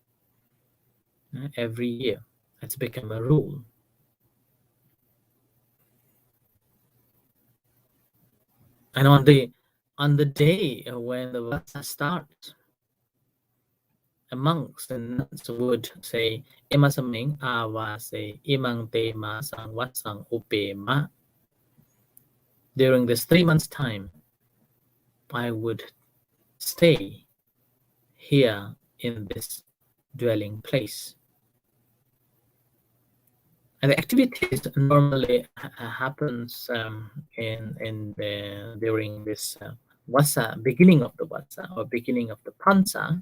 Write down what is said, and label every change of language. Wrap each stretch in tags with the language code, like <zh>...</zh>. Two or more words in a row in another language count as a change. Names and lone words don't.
<en>Every year. It's become a rule. And on the day when the Vasa starts, monks and nuns would say,</en> <pi>Imasaming avase imang te ma sang vasang upema.</pi> <en>During this 3 months' time, I would stay here in this dwelling place. And the activities normally happens during this Vasa, beginning of the Vasa or beginning of the Pansa.</en>